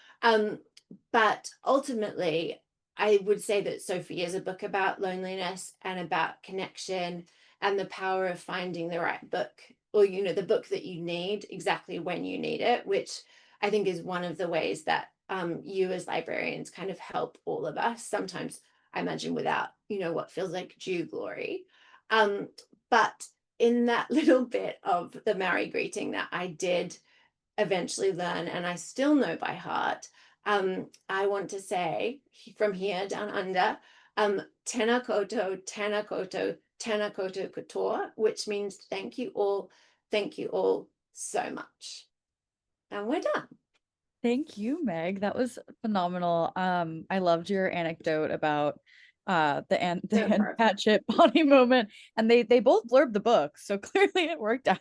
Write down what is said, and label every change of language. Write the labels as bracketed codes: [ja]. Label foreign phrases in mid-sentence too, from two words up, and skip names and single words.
[en] But ultimately, I would say that Sophie is a book about loneliness and about connection, and the power of finding the right book, or, the book that you need exactly when you need it, which I think is one of the ways that you as librarians kind of help all of us, sometimes I imagine without, what feels like due glory. But in that little bit of the Maori greeting that I did eventually learn, and I still know by heart, I want to say from here down under, [mi] tēnā koutou, tēnā koutou, tēnā koutou katoa, [en] which means thank you all so much. And we're done. Thank you, Meg. That was phenomenal. I loved your anecdote about the Anne Patchett body moment, and they both blurbed the book, so clearly it worked out.